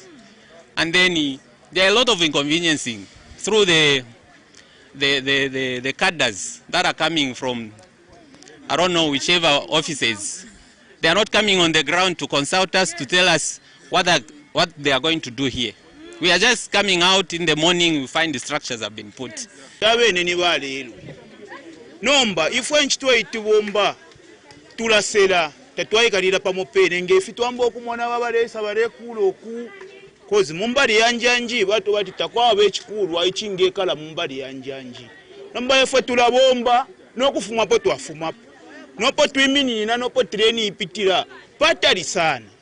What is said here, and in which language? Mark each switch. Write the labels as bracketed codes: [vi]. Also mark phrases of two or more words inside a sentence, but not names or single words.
[en] And then there are a lot of inconveniencing through the cadres that are coming from, I don't know, whichever offices. They are not coming on the ground to consult us, to tell us what they are going to do here. We are just coming out in the morning, we find the structures have been put. [bem] Nomba ifwe nchitwaiti bomba tulasela tatwaikalira pamopene ngefi twamba okumwana babalesa balekula oku kozi mumbali yanjanji bato bati takwabe ekikulu aichingekala mumbali yanjanji nomba ifwe tulabomba nokufuma po twafumapo nopo twiminina nopo treni ipitira patali sana